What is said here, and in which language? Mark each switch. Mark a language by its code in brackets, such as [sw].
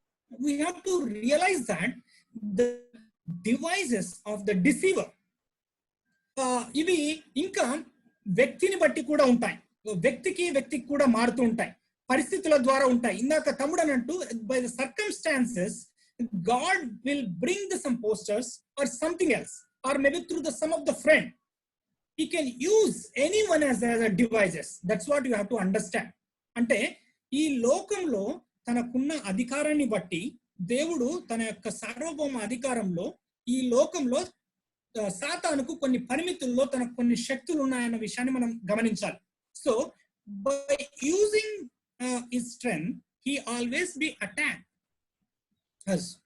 [en] We have to realize that the devices of the deceiver [te] ఇవి ఇంకా వ్యక్తిని బట్టి కూడా ఉంటాయి, వ్యక్తికి కూడా మారుతూ ఉంటాయి, పరిస్థితుల ద్వారా ఉంటాయి. ఇందాక తమ్ముడు అన్నట్టు [en] By the circumstances God will bring some posters or something else, or maybe through the some of the friend. He can use anyone as a devices. That's what you have to understand. [te] అంటే ఈ లోకంలో తనకున్న అధికారాన్ని బట్టి దేవుడు తన యొక్క సార్వభౌమ అధికారంలో ఈ లోకంలో సాతానుకు కొన్ని పరిమితుల్లో తనకు కొన్ని శక్తులు ఉన్నాయన్న విషయాన్ని మనం గమనించాలి. [en] So by using his strength he always be attacked us.